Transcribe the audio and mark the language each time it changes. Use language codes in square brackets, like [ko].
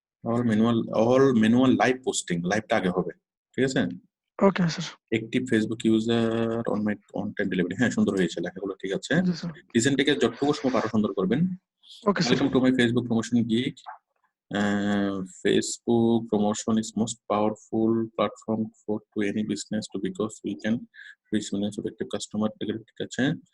[en] all manual live posting, [bn] লাইভটা আগে হবে। ঠিক আছে? [en] Okay sir. [bn] একটি Facebook user on time delivery, হ্যাঁ, সুন্দর হয়েছে, লেখাগুলো ঠিক আছে। জি স্যার। ডিজাইনটাকে যতটুকু সম্ভব আরো সুন্দর করবেন। [en] Okay sir. Welcome to my Facebook promotion gig. Facebook promotion is most powerful platform to any business because we can reach millions of active customer. [bn] ঠিক আছে?